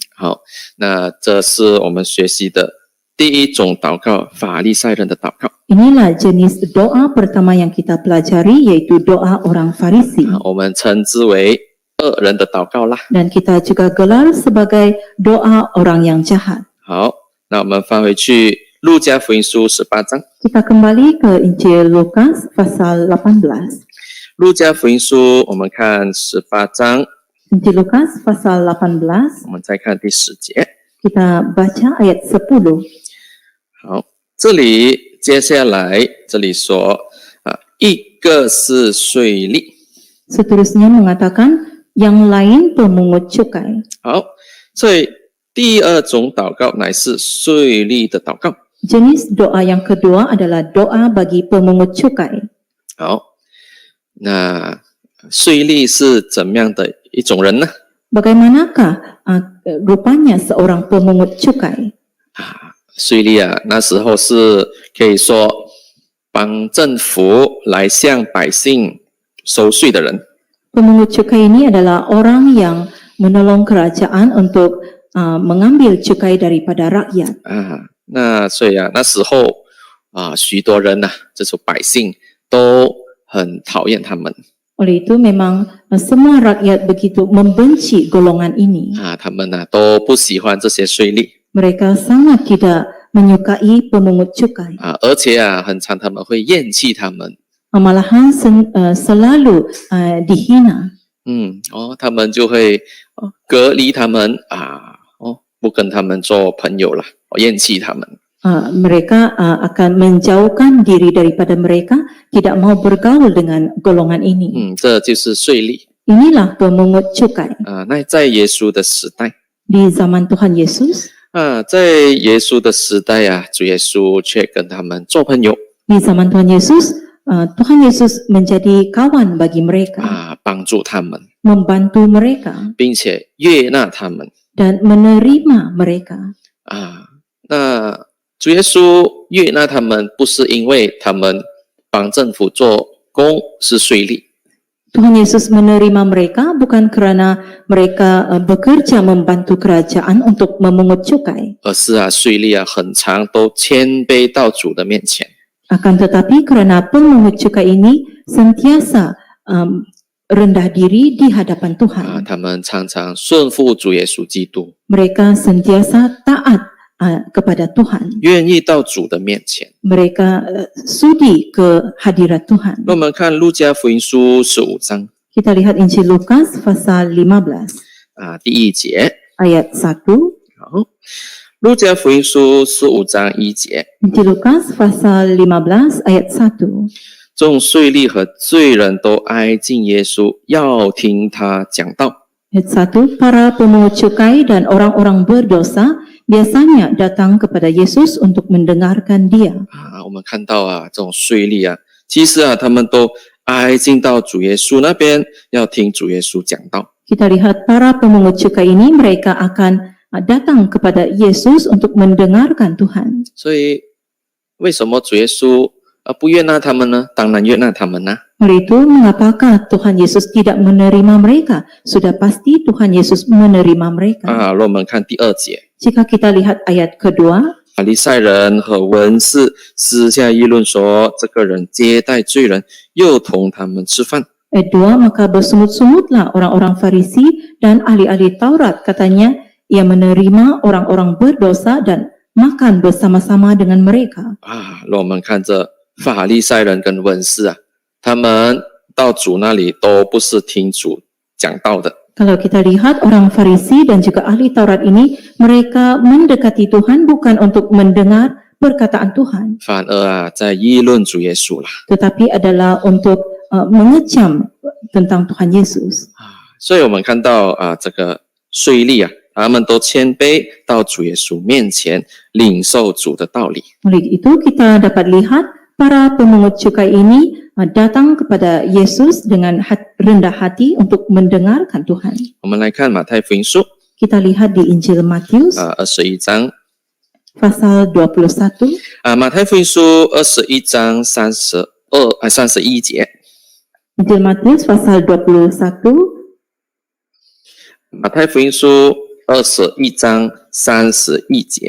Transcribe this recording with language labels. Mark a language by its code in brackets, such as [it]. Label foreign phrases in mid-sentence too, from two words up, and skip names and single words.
[zh] 好，那这是我们学习的第一种祷告，法利赛人的祷告。 [ms] Inilah jenis doa pertama yang kita pelajari, yaitu doa orang Farisi. [zh] 我们称之为恶人的祷告啦。 [ms] Dan kita juga gelar sebagai doa orang yang jahat. [zh] 好，那我们翻回去路加福音书18章。 [ms] Kita kembali ke Injil Lukas pasal 18. [zh] 路加福音书我们看18章， [ms] Injil Lukas pasal 18, [zh] 我们再看第10节。 [ms] kita baca ayat 10. [zh] 好，这里接下来这里说一个是税吏。 [ms] Seterusnya mengatakan yang lain pemungut cukai. [zh] 好，所以第二种祷告乃是税吏的祷告。 [ms] Jenis doa yang kedua adalah doa bagi pemungut cukai. [zh] 好，那税吏是怎么样的一种人呢？ [ms] Bagaimanakah rupanya seorang pemungut cukai? [zh] 税吏那时候是可以说帮政府来向百姓收税的人。 [ms] Pemungut cukai ini adalah orang yang menolong kerajaan untuk mengambil cukai daripada rakyat. [zh] 那所以那时候许多人这种百姓都很讨厌他们。 [ms] Oleh itu memang semua rakyat begitu membenci golongan ini. [zh] 他们都不喜欢这些税吏。 [ms] Mereka sangat tidak menyukai pemungut cukai. [zh] 而且很常他们会厌弃他们。 [ms] Malahan selalu dihina. [zh] 他们就会隔离他们不跟他们做朋友了，厌弃他们。 [ms] Mereka akan menjauhkan diri daripada mereka, tidak mau bergaul dengan golongan ini. [zh] 这就是税吏。 [ms] Inilah pemungut cukai. [zh] 那在耶稣的时代， [ms] Di zaman Tuhan Yesus, [zh] 在耶稣的时代主耶稣却跟他们做朋友。 [ms] di zaman Tuhan Yesus, Tuhan Yesus menjadi kawan bagi mereka, [zh] 帮助他们， [ms] membantu mereka [zh] 并且悦纳他们。 [ms] dan menerima mereka. [zh] 那主耶稣悦纳他们，不是因为他们帮政府做工是税吏。 [ms] Tuhan Yesus menerima mereka bukan kerana mereka bekerja membantu kerajaan untuk memungut cukai. [zh] 而是税吏很常都谦卑到主的面前。 [ms] Akan tetapi kerana pemungut cukai ini sentiasa rendah diri di hadapan Tuhan. [zh] 他们常常顺服主耶稣基督， [ms] Mereka sentiasa taat kepada Tuhan. [zh] 愿意到主的面前。 [ms] Mereka sudi ke hadirat Tuhan. [zh] 那我们看路加福音书15章 [ms] Kita lihat Injil Lukas pasal 15 [zh] 第1节。 [ms] ayat 1. [zh] 好，路加福音书15章1节， [ms] Injil Lukas pasal 15 ayat 1. [zh] 众税吏和罪人都挨近耶稣，要听他讲道。 [ms] Ayat 1, para pemungut cukai dan orang-orang berdosa biasanya datang kepada Yesus untuk mendengarkan dia. [zh] 我们看到这种税吏其实他们都挨近到主耶稣那边，要听主耶稣讲道。 [ms] Kita lihat para pemungut cukai ini, mereka akan datang kepada Yesus untuk mendengarkan Tuhan. [zh] 所以为什么主耶稣不悦纳他们呢？当然悦纳他们啊。 [ms] Oleh itu, mengapakah Tuhan Yesus tidak menerima mereka? Sudah pasti Tuhan Yesus menerima mereka. [zh] 若我们看第2节， [ms] Jika kita lihat ayat kedua, [zh] 法利赛人和文士私下议论说，这个人接待罪人，又同他们吃饭。 [ms] ayat 2, maka bersemut-semutlah orang-orang Farisi dan ahli-ahli Taurat, katanya ia menerima orang-orang berdosa dan makan bersama-sama dengan mereka. [zh] 若我们看这法利赛人跟文士啊，他们到主那里都不是听主讲道的。 [ms] Kalau kita lihat orang Farisi dan juga ahli Taurat ini, mereka mendekati Tuhan bukan untuk mendengar perkataan Tuhan, [zh] 反而在议论主耶稣啦。 [ms] tetapi adalah untuk mengecam tentang Tuhan Yesus. [zh] 所以我们看到这个税吏啊，他们都谦卑到主耶稣面前，领受主的道理。 [ms] Oleh itu kita dapat lihat para pemungut cukai ini datang kepada Yesus dengan rendah hati untuk mendengarkan Tuhan. [zh] 我们来看马太福音书 [ms] Kita lihat di Injil Matius [zh] 21 章 [ms] pasal 21. [zh] 马太福音书21章31节。 [ms] Injil Matius pasal 21 [zh] 马太福音书21章31节。